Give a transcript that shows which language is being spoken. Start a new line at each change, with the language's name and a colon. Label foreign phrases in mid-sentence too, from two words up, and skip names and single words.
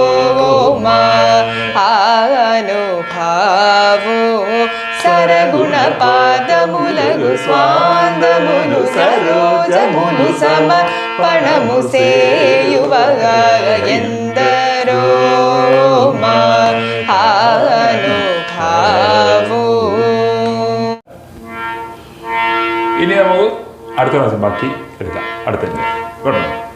Telugu: మహానుభావో సరగుణ పాదములగు స్వాందమును సరోజమును సమర్పణము సేయువగ ఎందరో മഹാനുഭാവോ.
Malayalam: ഇനി നമുക്ക് അടുത്ത ക്ലാസ് ബാക്കി എടുക്കാം. അടുത്ത കേട്ടോ.